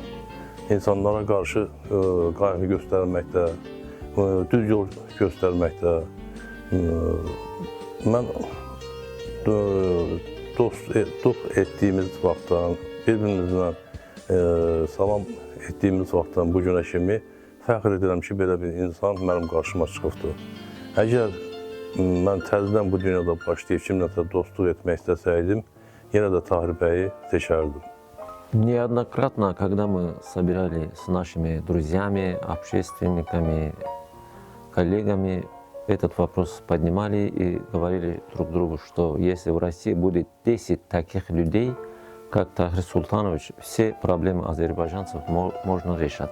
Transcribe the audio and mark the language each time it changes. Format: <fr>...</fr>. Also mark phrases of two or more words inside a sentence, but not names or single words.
<az>İnsanlara qarşı qayğı göstərməkdə, düz yol göstərməkdə, mən dost etdiyimiz vaxtdan, bir-birimizlə salam etdiyimiz vaxtdan bu günə kimi fəxr edirəm ki, belə bir insan mənim qarşıma çıxıbdır. Əgər mən təzədən bu dünyada başlayıb kimləsə dostluq etmək istəsəydim, yenə də Tahir bəyi seçərdim.</az> <ru>Неоднократно, когда мы собирали с нашими друзьями, общественниками, коллегами, этот вопрос поднимали и говорили друг другу, что если в России будет 10 таких людей, как Тахир Султанович, все проблемы азербайджанцев можно решать.</ru>